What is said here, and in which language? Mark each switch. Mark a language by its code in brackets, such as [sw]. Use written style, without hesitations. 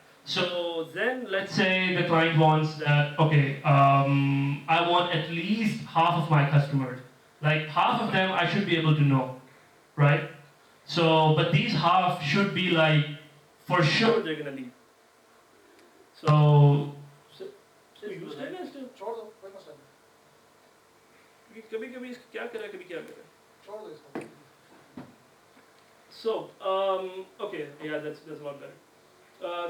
[en] So then let's say the client wants that, okay, I want at least half of my customers. Like half of them I should be able to know, right? So, but these half should be like, for sure they're gonna leave. [hi] So use करना है इसको छोड़ दो कोई मसला नहीं कभी-कभी क्या करा कभी क्या करा छोड़ दो इसको [en] So, okay, yeah, that's a lot better.